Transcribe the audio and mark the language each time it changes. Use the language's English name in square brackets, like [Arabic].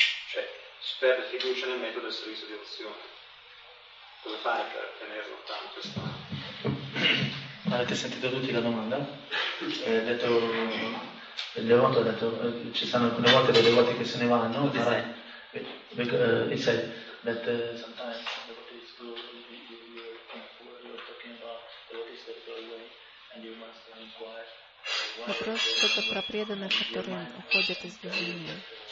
[Italian] Cioè, si perde fiducia nel metodo del servizio di devozione. Come fare per tenere lontano questo? Avete sentito tutti la domanda? Detto, il devoto ha detto, ci sono alcune volte dei devoti che se ne vanno, no? Ma [English] he said that sometimes devotees go, you're talking about devotees that go away and you must inquire. [Russian] Вопрос только про преданных, которые уходят из движения.